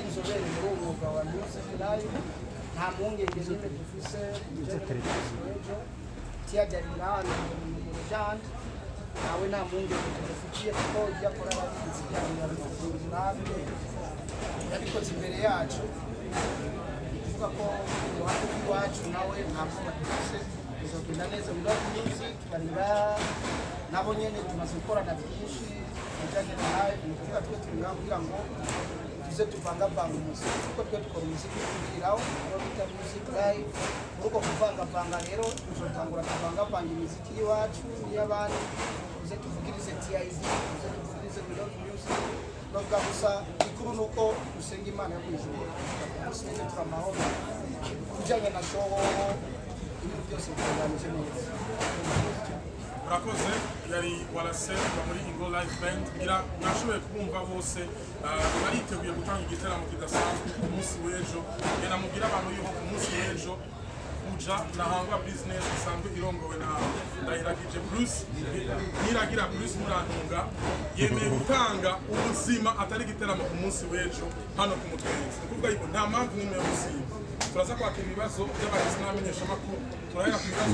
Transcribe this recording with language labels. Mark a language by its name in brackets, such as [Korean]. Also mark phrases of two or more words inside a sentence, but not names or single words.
[Rundi] inzobere muri uwo mwuga wa [English] music live [Rundi] nta mpungenge n'imwe dufise ejo tiyagarira hano mu rujanda nawe nta mpungenge tudufitiye kuko ibyo akora arabizi cyane natwe yabikoze imbere yacu kuvuga ko iruhande rw'iwacu nawe nta bwoba dufise bizogenda neza We Love Music bari nabo nyene tumaze gukorana byinshi bijyanye na live ni kuvuga twe turi ngaho kugira ngo tuze tuvangavanga umuziki kuko twe dukora umuziki twigiraho uwo bita [English] music live [Rundi] muri uko kuvangavanga rero tuzotangura tuvangavanga imiziki y'iwacu n'iy'abandi tuze tuvugirize TID tuze tuvugirize We Love Music novuga gusa ikuru ni uko dusenga Imana yo kw'ijuru tumusenge turi amahoro bijyanye na show ibintu byose bitunganije neza. Murakoze yari warasenga muri Ingo Live Band ngira mwashoboye kumva bose bariteguye gutanga igiteramo kidasanzwe ku munsi w'ejo ngena mugira abantu yuko ku munsi w'ejo uja na Hangwa Business isanzwe irongowe na Ndayiragije Bruce Niragira Bruce Murantunga yemeye gutanga ubuzima atari igiteramo ku munsi w'ejo hano ku Mutwenzi kuvuga yuko nta mpamvu n'imwe yo gusiba turaza kwakira ibibazo by'abagizi n'abamenyesha makuru turahera ku bibazo